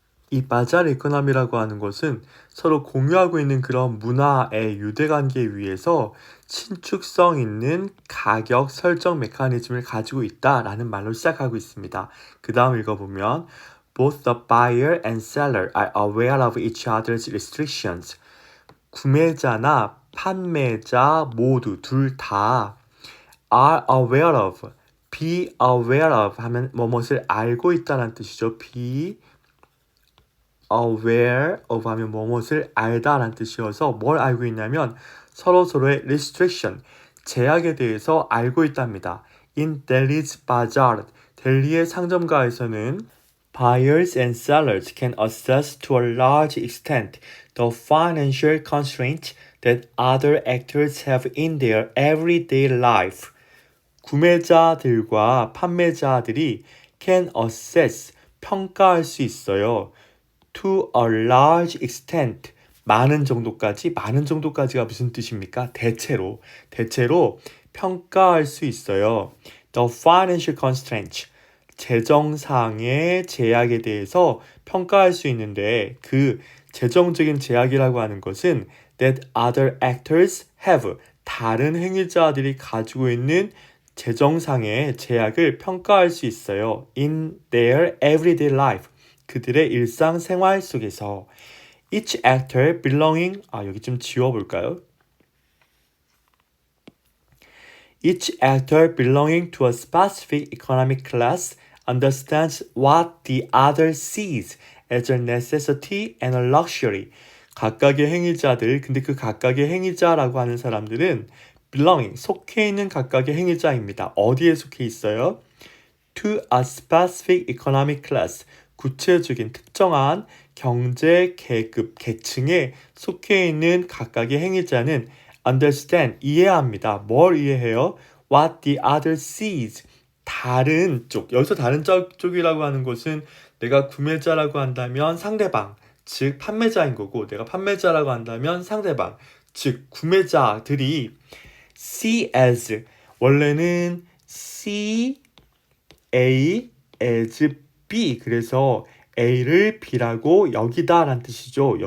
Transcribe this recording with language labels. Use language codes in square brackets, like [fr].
[ko] 이 바자르 이코노미라고 하는 것은 서로 공유하고 있는 그런 문화의 유대관계에 의해서 신축성 있는 가격 설정 메커니즘을 가지고 있다라는 말로 시작하고 있습니다. [en] 그 다음 읽어보면 Both the buyer and seller are aware of each other's restrictions. [ko] 구매자나 판매자 모두 둘 다 are aware of, be aware of 하면 뭐뭇을 알고 있다는 뜻이죠. be aware of 하면 뭐뭇을 알다라는 뜻이어서 뭘 알고 있냐면 서로서로의 restriction, 제약에 대해서 알고 있답니다. [en] In Delhi's bazaar, [ko] 델리의 상점가에서는 [en] buyers and sellers can assess to a large extent the financial constraints that other actors have in their everyday life. [ko] 구매자들과 판매자들이 can assess, 평가할 수 있어요. [en] To a large extent, [ko] 많은 정도까지가 무슨 뜻입니까? 대체로 평가할 수 있어요. [en] The financial constraints, [ko] 재정상의 제약에 대해서 평가할 수 있는데 그 재정적인 제약이라고 하는 것은 [en] that other actors have, [ko] 다른 행위자들이 가지고 있는 재정상의 제약을 평가할 수 있어요. [en] In their everyday life. [ko] 그들의 일상생활 속에서 [en] each actor belonging [ko] 여기 좀 지워볼까요? [en] Each actor belonging to a specific economic class understands what the other sees as a necessity and a luxury. [ko] 각각의 행위자들, 근데 그 각각의 행위자라고 하는 사람들은 belonging, 속해 있는 각각의 행위자입니다. 어디에 속해 있어요? [en] To a specific economic class, [ko] 구체적인 특정한 경제 계급, 계층에 속해 있는 각각의 행위자는 understand, 이해합니다. 뭘 이해해요? [en] What the other sees, [ko] 다른 쪽. 여기서 다른 쪽이라고 하는 것은 내가 구매자라고 한다면 상대방, 즉 판매자인 거고 내가 판매자라고 한다면 상대방, 즉 구매자들이 see as, 원래는 see A as B, 그래서 A를 B라고 여기다 라는 뜻이죠.